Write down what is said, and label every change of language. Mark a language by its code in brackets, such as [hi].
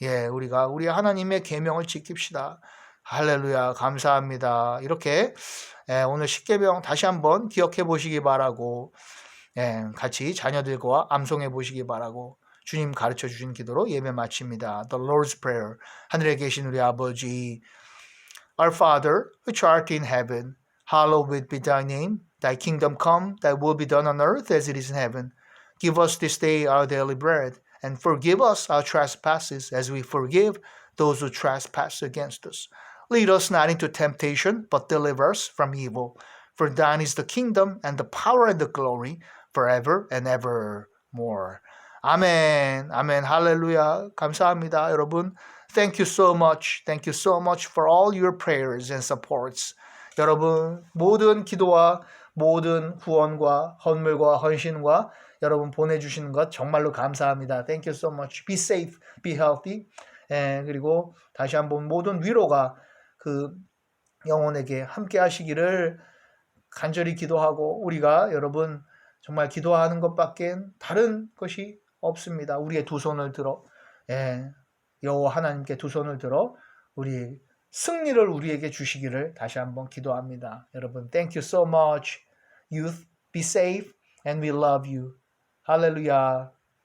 [ko] 우리가 우리 하나님의 계명을 지킵시다. 할렐루야 감사합니다. 이렇게 오늘 10계명 다시 한번 기억해 보시기 바라고 같이 자녀들과 암송해 보시기 바라고 주님 가르쳐 주신 기도로 예배 마칩니다. [en] The Lord's Prayer. [ko] 하늘에 계신 우리 아버지 [en] Our Father, which art in heaven, hallowed be thy name. Thy kingdom come, thy will be done on earth as it is in heaven. Give us this day our daily bread, and forgive us our trespasses as we forgive those who trespass against us. Lead us not into temptation, but deliver us from evil. For thine is the kingdom, and the power, and the glory, forever and evermore. [ko] 아멘, 아멘, 할렐루야. 감사합니다, 여러분. [en] Thank you so much. Thank you so much for all your prayers and supports. [ko] 여러분, 모든 기도와 모든 후원과 헌물과 헌신과 여러분 보내주시는 것 정말로 감사합니다. [en] Thank you so much. Be safe, be healthy. [ko] 그리고 다시 한번 모든 위로가 그 영혼에게 함께 하시기를 간절히 기도하고 우리가 여러분 정말 기도하는 것밖에 다른 것이 없습니다. 우리의 두 손을 들어 여호와 하나님께 두 손을 들어 우리 승리를 우리에게 주시기를 다시 한번 기도합니다. 여러분, [en] thank you so much. Youth, be safe and we love you. 할렐루야.